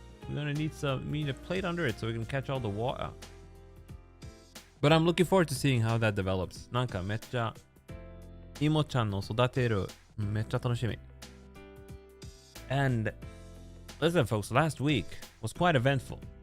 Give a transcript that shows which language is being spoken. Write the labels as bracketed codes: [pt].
[en] We're gonna need a plate under it so we can catch all the water. But I'm looking forward to seeing how that develops. [ja] なんかめっちゃイモちゃんの育てるめっちゃ楽しみ。 [en] And listen, folks, last week was quite eventful.